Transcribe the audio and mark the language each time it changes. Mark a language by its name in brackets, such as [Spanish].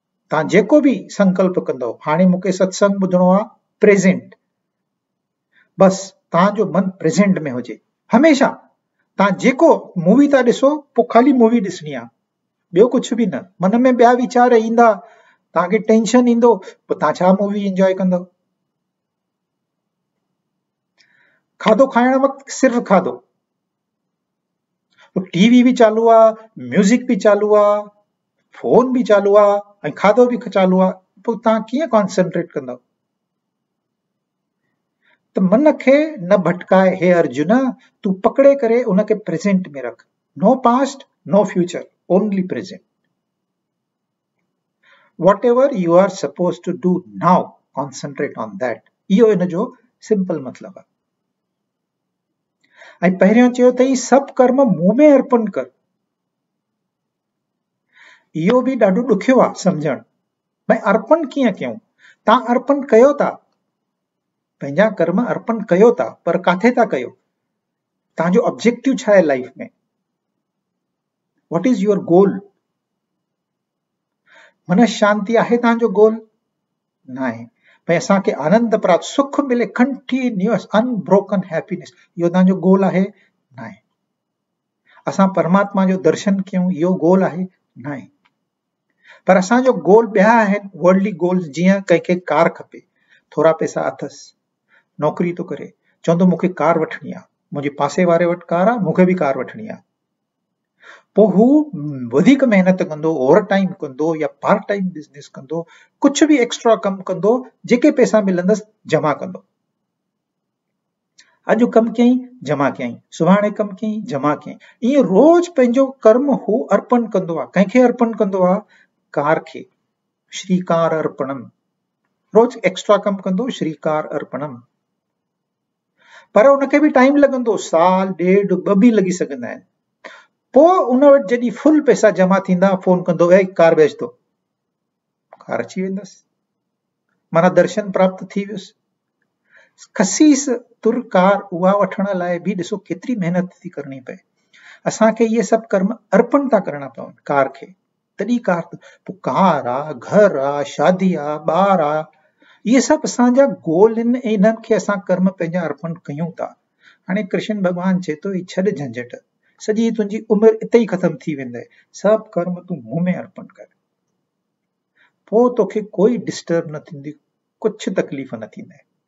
[Sindhi] तव्हां जेको बि संकल्प कंदो, हाणे मूंखे सत्संग ॿुधणो आहे, प्रेज़ेंट, बस तव्हांजो मन प्रेज़ेंट में हुजे हमेशा। तव्हां जेको मूवी था ॾिसो, पोइ ख़ाली मूवी ॾिसणी आहे, ॿियो कुझु बि न। मन में ॿिया वीचार ईंदा, तव्हांखे टेंशन ईंदो, पोइ तव्हां छा मूवी एंजॉय कंदव? खाधो खाइण वक़्तु सिर्फ़ु खाधो, टीवी भी चालू आहे, म्यूज़िक भी चालू आहे, फोन भी चालू आहे, ऐं खाधो भी चालू आहे, पोइ तव्हां कीअं कॉन्सेंट्रेट कंदव? त मन खे न भटकाए, हे अर्जुन, तू पकड़े करे उनखे प्रेज़ेंट में रख। [English] No past, no future, only present. Whatever you are supposed to do now, concentrate on that. [Sindhi] इहो इन जो सिंपल मतिलबु आहे। ऐं पहिरियों चयो अथई सभु कर्म मूं में अर्पण कर। इहो बि ॾाढो ॾुखियो आहे सम्झणु, भई अर्पण कीअं कयूं? तव्हां अर्पण कयो था, पंहिंजा कर्म अर्पण कयो था, पर काथे था कयो? तव्हांजो ऑब्जेक्टिव छा आहे लाइफ में? [English] What is your goal? [Sindhi] मन शांति आहे तव्हांजो गोल? न आहे। भई असांखे आनंद प्राप्त, सुख मिले, [English] continuous unbroken happiness, [Sindhi] इहो तव्हांजो गोल आहे? न आहे। असां परमात्मा जो दर्शन कयूं, इहो गोल आहे? न आहे। पर असांजो गोल ॿिया आहिनि, वर्ल्डली गोल्स। जीअं कंहिंखे कार खपे, थोरा पैसा अथसि, नौकरी थो करे, चवंदो मूंखे कार वठणी आहे, मुंहिंजे पासे वारे वटि कार आहे, मूंखे बि कार वठणी आहे। पोइ हू वधीक महिनत कंदो, ओवर टाइम कंदो, या पार्ट टाइम बिज़नेस कंदो, कुझु बि एक्स्ट्रा कमु कंदो, जेके पैसा मिलंदसि जमा कंदो। अॼु कमु कयईं, जमा कयईं, सुभाणे कमु कयईं, जमा कयईं, ईअं रोज़ पंहिंजो कर्म हू अर्पण कंदो आहे। कंहिंखे अर्पण कंदो आहे? कार खे। श्रीकार अर्पणम। रोज़ एक्स्ट्रा कमु कंदो, श्रीकार अर्पणम। पर उनखे बि टाइम लॻंदो, साल, ॾेढ, 2 बि लॻी सघंदा आहिनि। पोइ उन वटि जॾहिं फुल पैसा जमा थींदा, फोन कंदो, [Hindi] ए कार बेच दो, [Sindhi] कार अची वेंदसि, माना दर्शन प्राप्त थी वियुसि। खसीस तुर कार, उहा वठण लाइ बि ॾिसो केतिरी महिनत थी करणी पए। असांखे इहे सभु कर्म अर्पण था करणा पवनि कार खे, तॾहिं कार। पोइ कार आहे, घर आहे, शादी आहे, ॿार आहे, इहे सभु असांजा गोल आहिनि, ऐं इन्हनि खे असां कर्म पंहिंजा अर्पण कयूं था। हाणे कृष्ण भॻवानु चए थो, छॾ झंझट, सॼी तुंहिंजी उमिरि इते ई ख़तम थी वेंदे, सभु कर्म तूं मूं में अर्पण कर, पोइ तोखे कोई डिस्टर्ब न थींदी, कुझु तकलीफ़ न थींदे।